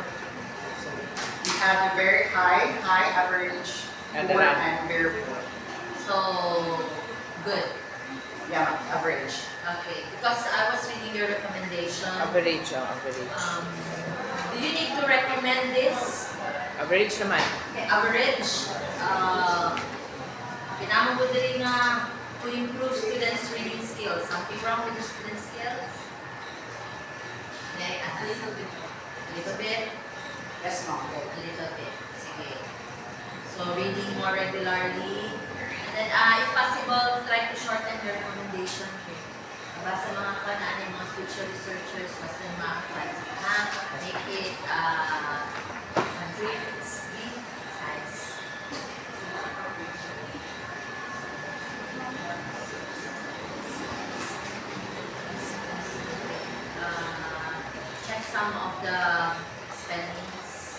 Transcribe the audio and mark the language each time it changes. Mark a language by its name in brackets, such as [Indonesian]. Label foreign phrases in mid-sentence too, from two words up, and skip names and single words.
[English] we had a very high, average, And poor, then, and very poor. So, good. Yeah, ma'am, average. Okay. Because I was reading your recommendation. Average, oh, average. Do you need to recommend this Average naman. Okay, average. [Hiligaynon] Kinamo mo diri nga [English] to improve students' reading skills. Something wrong with the student skills? Okay, a little bit. A little bit? Yes, ma'am. A little bit. Sige. So, reading more regularly. And then, if possible, try to shorten your recommendation. Okay. [Filipino] Basta mga kanaan yung mga [English] future researchers, [Filipino] basta yung mga advice. [English] Make it, brief, size. Check some of the spellings.